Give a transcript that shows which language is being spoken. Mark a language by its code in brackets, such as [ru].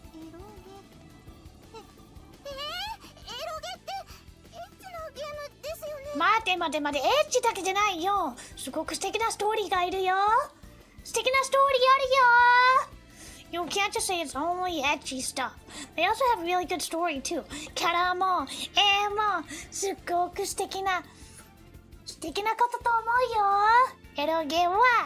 [ja] エロゲエロゲってエッチなゲームですよね。待て待て待て、エッチだけじゃないよ。すごく素敵なストーリーがいるよ。素敵なストーリーあるよ。 [en] You can't just say it's only ecchi stuff. They also have really good story too. [ja] キャラも絵もすっごく素敵なことと思うよ。エロゲは。